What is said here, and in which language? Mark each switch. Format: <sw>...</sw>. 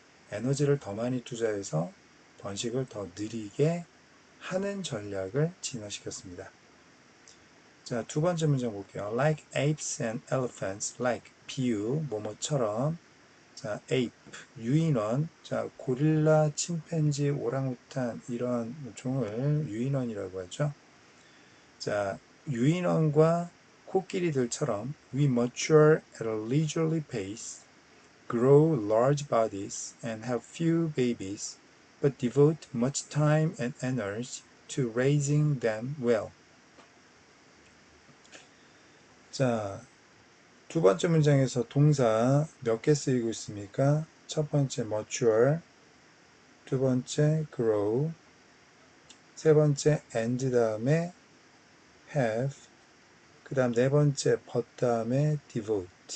<ko>에너지를 더 많이 투자해서 번식을 더 느리게 하는 전략을 진화시켰습니다. 자, 두 번째 문장 볼게요.</ko> <en>Like apes and elephants, like</en> <ko>비유, 뭐뭐처럼. 자, ape, 유인원. 자, 고릴라, 침팬지, 오랑우탄 이런 종을 유인원이라고 하죠. 자, 유인원과 코끼리들처럼</ko> <en>we mature at a leisurely pace, grow large bodies, and have few babies, but devote much time and energy to raising them well.</en> <ko>자, 두 번째 문장에서 동사 몇 개 쓰이고 있습니까? 첫 번째 mature, 두 번째 grow, 세 번째 and 다음에 have, 그 다음 네 번째 but 다음에 devote.</ko>